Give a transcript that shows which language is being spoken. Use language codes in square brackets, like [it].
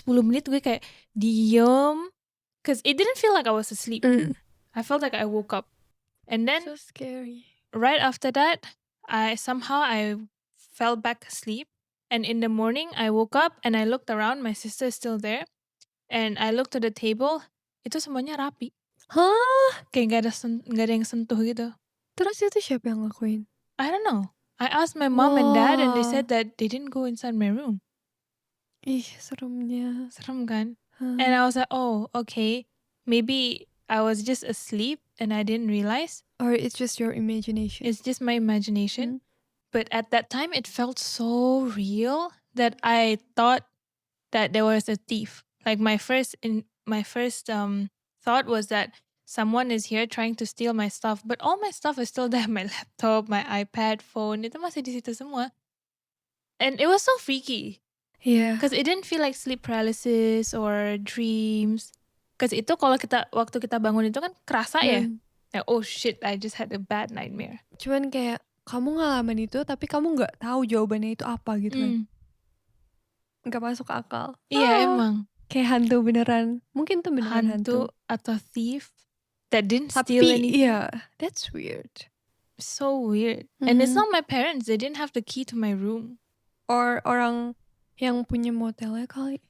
[id] 5-10 menit gue kayak diem, [en] because it didn't feel like I was asleep. I felt like I woke up. And then So scary. right after that, I fell back asleep. And in the morning, I woke up and I looked around. My sister is still there. And I looked at the table. [id] Itu semuanya rapi. Hah? Kayak gak ada yang sentuh gitu. Terus itu siapa yang ngelakuin? [en] I don't know. I asked my mom and dad and they said that they didn't go inside my room. [id] Ih, seremnya. Serem kan? [en] And I was like, oh, okay. Maybe I was just asleep and I didn't realize. Or it's just your imagination? It's just my imagination. Hmm? But at that time, it felt so real that I thought that there was a thief. Like my first thought was that someone is here trying to steal my stuff. But all my stuff is still there. My laptop, my iPad, phone, [id] itu masih di situ semua. [en] And it was so freaky. Yeah. Because it didn't feel like sleep paralysis or dreams. Because [id] itu kalau waktu kita bangun itu kan kerasa ya. Hmm. [en] Like, oh shit, I just had a bad nightmare. [id] Cuman kayak kamu ngalamin itu tapi kamu nggak tahu jawabannya itu apa gitu kan. Nggak masuk akal. Iya emang. Kayak hantu beneran. Mungkin tuh beneran hantu. Atau [en] thief that didn't steal [id] Tapi [en] anything. yeah, that's weird. So weird. And it's Mhm. not my parents. They didn't have the key to my room. Or [id] orang yang punya motelnya kali.